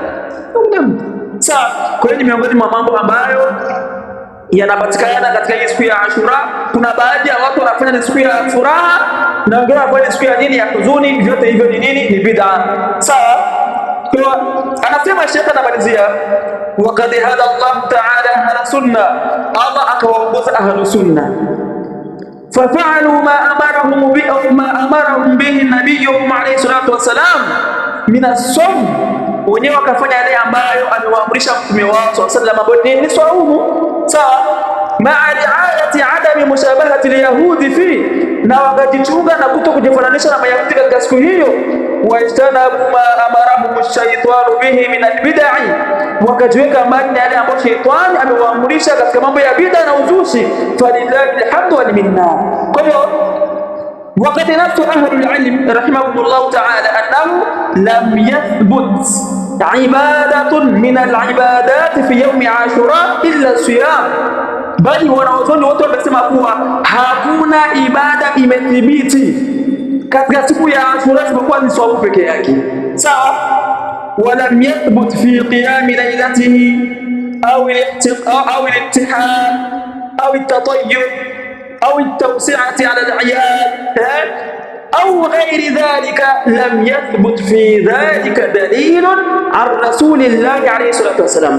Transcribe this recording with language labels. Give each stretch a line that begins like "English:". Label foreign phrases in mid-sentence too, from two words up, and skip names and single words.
Swahili: Kwa hiyo ni miongoni mwa mambo ambayo yanapatikana katika hii siku ya Ashura. Kuna baadhi ya watu wanafanya ni siku ya furaha na wengine wanafanya siku ya nini, ya huzuni. Vyote hivyo ni nini? Ni bid'a. Sawa. Kwa anasema Sheikh anamalizia,
Arabic: وقد هدى الله تعالى أهل السنة,
Swahili: Allah akawaongoza
Arabic: أهل السنة, ففعلوا ما أمرهم به نبيهم عليه الصلاة والسلام من الصوم,
Swahili: wenyewe wakafanya yale ambayo amewaamrisha mtume wao
Arabic: صلى الله عليه وسلم,
Swahili: ni saumu. Sawa.
Arabic: مع رعاية عدم مشابهة اليهود في,
Swahili: na wakajichunga na kutokujifananisha na Mayahudi katika siku hiyo.
Arabic: واجتنبوا ما أمرهم الشيطان به من البدع,
Swahili: wakajiweka mbali na yale ambayo shetani amewaamrisha katika mambo ya bid'a na uzushi.
Arabic: فلله الحمد والمنة.
Swahili: Kwa hiyo
Arabic: وقد نص أهل العلم رحمهم الله تعالى أنه لم يثبت عبادة من العبادات في يوم عاشوراء إلا الصيام،
Swahili: bali wanaozoni wote wamesema kuwa hakuna ibada imethibiti katika siku ya Ashura isipokuwa ni swaumu peke yake. Sawa.
Arabic: ولم يثبت في قيام ليلته أو الاتحاد أو التطيب أو التوسعة على العيال أو غير ذلك، لم يثبت في ذلك دليل عن رسول الله عليه الصلاة والسلام.